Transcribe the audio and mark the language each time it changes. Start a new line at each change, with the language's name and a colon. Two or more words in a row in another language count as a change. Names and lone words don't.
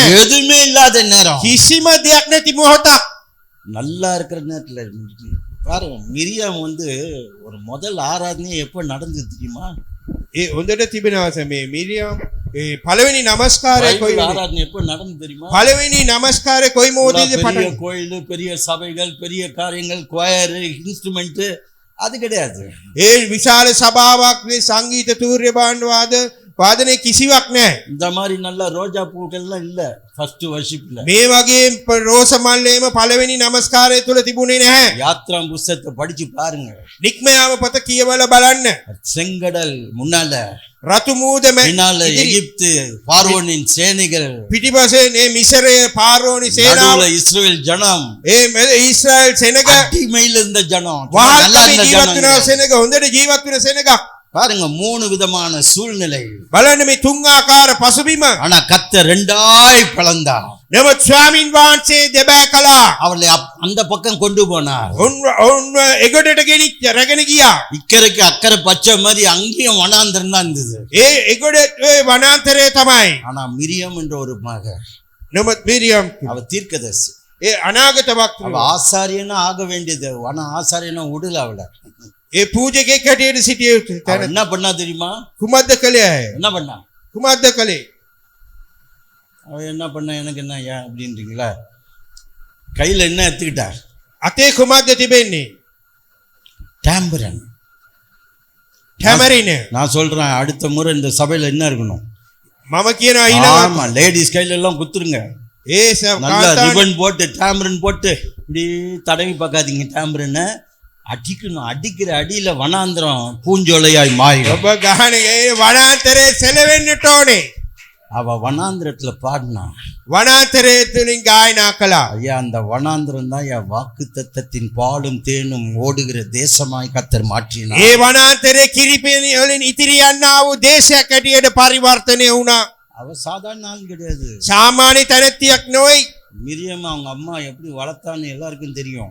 Tamil: எதுவுமே இல்லாத நேரம்.
Sinhala: කිසිම දෙයක් නැති මොහොතක්.
Tamil: நல்லா இருக்கிற நேரத்துல பாருங்க, மிரியாம் ஒரு முதல் ஆராதனை எப்ப நடந்தது தெரியுமா?
Sinhala: ඒ හොඳට තිබෙනවා මේ මිරියම් ඒ පළවෙනි නමස්කාරය කොයි
Tamil: பைபிள் ஆராதனை எப்ப நடந்தது தெரியுமா?
Sinhala: පළවෙනි නමස්කාරය කොයි මොහොතේද
Tamil: பெரிய
Sinhala: පටන්
Tamil: கோயில், பெரிய சபைகள், பெரிய காரியங்கள், கொயர், இன்ஸ்ட்ருமெண்ட் அது கிடையாது.
Sinhala: ඒ විශාල සභාවක් මේ සංගීත තූර්ය භාණ්ඩ වාද වාදනයේ කිසිවක් නැහැ.
Tamil: இந்த மாதிரி நல்ல ரோஜா பூக்கள்லாம் இல்ல
English: first worship.
Sinhala: මේ වගේ රෝස මල්ලේම පළවෙනි නමස්කාරය තුල තිබුණේ නැහැ.
Tamil: யாத்ரா புஸ்தகத்தை படிச்சு பாருங்க.
Sinhala: නික්මයාම පොත කියවලා බලන්න.
Tamil: செங்கடல் முன்னால,
Sinhala: රතු මූද
Tamil: பின்னால எகிப்து பார்வோனின் சேனைகள்,
Sinhala: පිටිපස්සේ මේ මිසරයේ පාරෝනි සේනාව,
Tamil: நடுவுல இஸ்ரவேல் ஜனம்,
Sinhala: ඊශ්‍රායල් සෙනග,
Tamil: அடிமையில இருந்த ஜனம்,
Sinhala: වහල්කමේ ජීවත් වෙන සෙනග, හොඳට ජීවත් වෙන සෙනග.
Tamil: பாருங்க 3 விதமான சூழ்நிலை.
Sinhala: බලන්න මේ තුන් ආකාර පසුබිම.
Tamil: ஆனா கர்த்தர் ரெண்டாய் பிளந்தார்.
Sinhala: නමුත් ස්වාමින් වහන්සේ දෙබෑ කළා.
Tamil: அவளை அந்த பக்கம் கொண்டு போனார்.
Sinhala: ඔන්න එගොඩට ගෙනිච්ච රැගෙන ගියා.
Tamil: இக்கரைக்கு அக்கறை பச்சை மாதிரி அங்கேயும் வனாந்தரம் தான் இருந்தது.
Sinhala: එගොඩ වනාන්තරේ තමයි.
Tamil: ஆனா மிரியம் என்ற ஒரு மக,
Sinhala: නමුත් මිරියම්
Tamil: அவ தீர்க்கதரிசி,
Sinhala: අනාගත
Tamil: அவ
Sinhala: වක්තෘ.
Tamil: ஆசாரியனா ஆக வேண்டியது, ஆனா ஆசாரியனா விடல அவள. பூஜைக்கே கட்டிட்டு
Sinhala: සිටිය යුතු
Tamil: அவ
Sinhala: තැන
Tamil: என்ன பண்ணா தெரியுமா?
Sinhala: කුමද්ද කළේ?
Tamil: என்ன பண்ணா?
Sinhala: කුමද්ද කළේ?
Tamil: அவ என்ன பண்ண எனக்கு என்ன ஏன் அப்படின்றீங்களா? கையில என்ன எடுத்துக்கிட்டா?
Sinhala: අතේ කුමද්ද තිබෙන්නේ?
Tamil: டாம்பரன்.
Sinhala: ටැමරින.
Tamil: நான் சொல்றேன், அடுத்த முறை இந்த சபையில என்ன இருக்கணும்?
Sinhala: මම කියනවා ඊළඟ
Tamil: ஆமா, லேடிஸ் கையில எல்லாம் குத்துருங்க.
Sinhala: ඒ
Tamil: நல்ல
Sinhala: කාන්තාවන්
Tamil: ரிபன் போட்டு டாம்பரன் போட்டு இப்படி தடவி பார்க்காதீங்க. டாம்பரனை அடிக்கணும். அடிக்கிற அடியில வனாந்திரம் பூஞ்சோலையாய் மாறிடும்.
Sinhala: ඔබ ගහන වනාන්තරේ සෙලවෙන්නට ඕනේ.
Tamil: அவ வனாந்திரத்துல பாடினா,
Sinhala: වනාන්තරේ තුලින් ගායනා කළා.
Tamil: ஐயா அந்த வனாந்திரம் தான் என் வாக்கு தத்தத்தின் பாலும் தேனும் ஓடுகிற தேசமாய் கர்த்தர் மாற்றினார்.
Sinhala: ඒ වනාන්තරේ කිරිපෙනි වලින් ඉතිරි යන්නා වූ දේශයක් හැටියට පරිවර්තනය වුණා.
Tamil: அவ சாதாரண ஆள் கிடையாது.
Sinhala: සාමාන්‍ය තැනැත්තියක් නොවේ.
Tamil: மிரியம் அவங்க அம்மா எப்படி வளர்த்தான்னு எல்லாருக்கும் தெரியும்.